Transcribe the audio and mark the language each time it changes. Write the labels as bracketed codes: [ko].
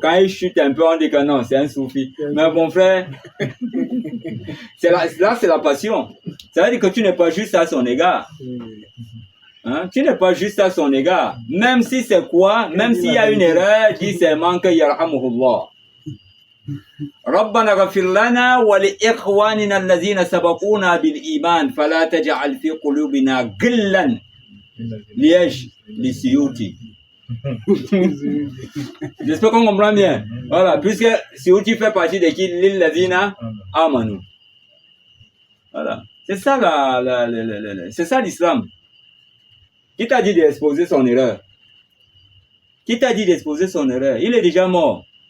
[fr] Quand il chute un peu, on dit que non, c'est un soufi. Mais mon frère, là, c'est la passion. Ça veut dire que tu n'es pas juste à son égard. Hein? Tu n'es pas juste à son égard. Même si c'est quoi, même s'il y a une erreur, dis seulement que yarhamuhullah. [ar] ربنا غفر لنا ولإخواننا الذين سبقونا بالإيمان فلا تجعل في قلوبنا غلا للسيوطي. [fr] J'espère qu'on comprend bien. Voilà, puisque Siyuti fait partie de qui? [ar] Lillazina amanu. [fr] Voilà. C'est ça c'est ça l'islam. Qui t'a dit d'exposer son erreur? Qui t'a dit d'exposer son erreur? Il est déjà mort.